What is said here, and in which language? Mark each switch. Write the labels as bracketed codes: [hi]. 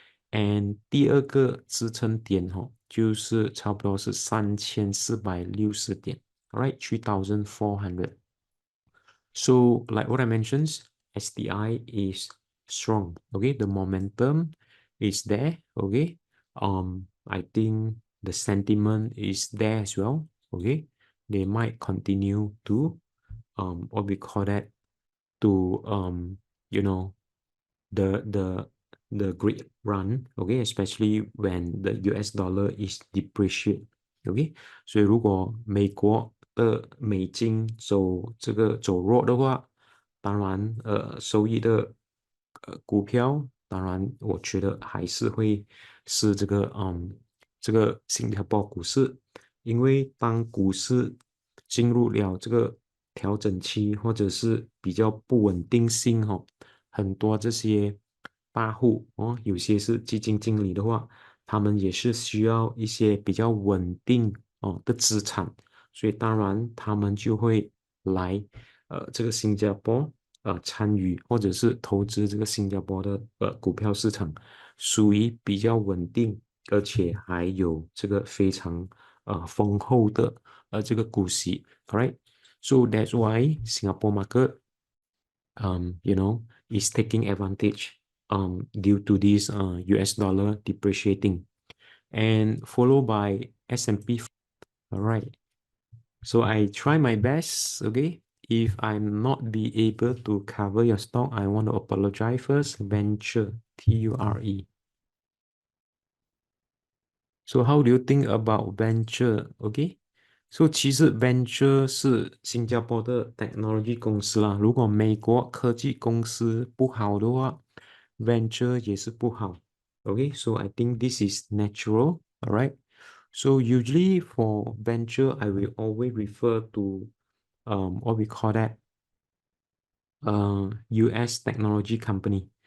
[en] and 第二个支撑点就是差不多是3460点 ，alright， 3400。 So like what I mentioned, SDI is strong. Okay, the momentum is there. Okay, I think the sentiment is there as well. Okay, they might continue to what we call that, to you know the the the great run. Okay, especially when the US dollar is depreciate. [zh] OK，所以如果美国的美金走弱的话，当然收益的股票，当然我觉得还是会是这个新加坡股市，因为当股市进入了这个调整期或者是比较不稳定性很多这些大户有些是基金经理的话。他们也是需要一些比较稳定的资产，所以当然他们就会来这个新加坡参与或者是投资这个新加坡的股票市场，属于比较稳定，而且还有这个非常丰厚的这个股息，alright? [en] So that's why Singapore market is taking advantage due to this US dollar depreciating and followed by S&P. All right. So I try my best, okay? if I'm not be able to cover your stock, I want to apologize first. Venture, Ture. So how do you think about venture? Okay. [zh] So 其实 venture 是新加坡的 technology 公司啦。如果美国科技公司不好的话，venture 也是不好。 [en] Okay, so I think this is natural. All right. So usually for venture, I will always refer to what we call that US technology company.